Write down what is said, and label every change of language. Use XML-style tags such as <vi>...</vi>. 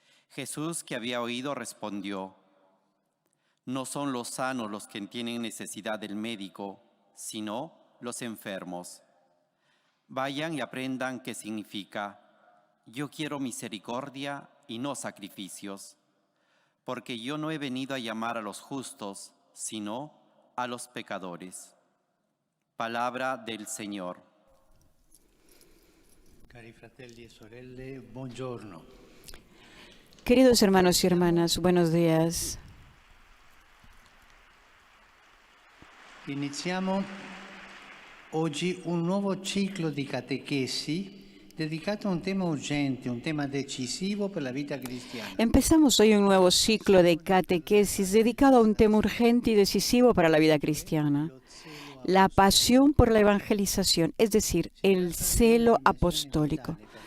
<es>Jesús, que había oído, respondió: «No son los sanos los que tienen necesidad del médico, sino los enfermos. Vayan y aprendan qué significa: yo quiero misericordia y no sacrificios, porque yo no he venido a llamar a los justos, sino a los pecadores». Palabra del Señor.</es> <it>Cari fratelli e sorelle, buongiorno.</it> <es>Queridos hermanos y hermanas, buenos días.</es> <it>Iniziamo oggi un nuovo ciclo di catechesi dedicato a un tema urgente, un tema decisivo per la vita cristiana.</it> <es>Empezamos hoy un nuevo ciclo de catequesis dedicado a un tema urgente y decisivo para la vida cristiana: la pasión por la evangelización, es decir, el celo apostólico.</es>